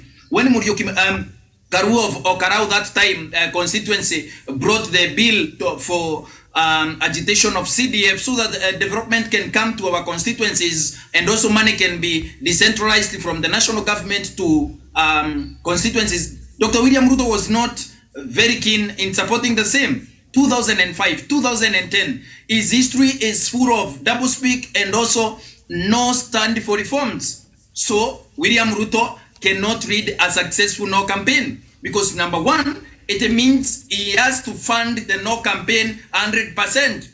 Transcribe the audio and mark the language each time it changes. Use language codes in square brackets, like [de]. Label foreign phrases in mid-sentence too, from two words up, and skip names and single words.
[en] When Murioki Karu of Okarau that time constituency brought the bill for agitation of CDF so that development can come to our constituencies, and also money can be decentralized from the national government to constituencies. Dr. William Ruto was not very keen in supporting the same. 2005, 2010, his history is full of doublespeak and also no stand for reforms. So William Ruto cannot lead a successful no campaign, because number one, it means he has to fund the no campaign 100%.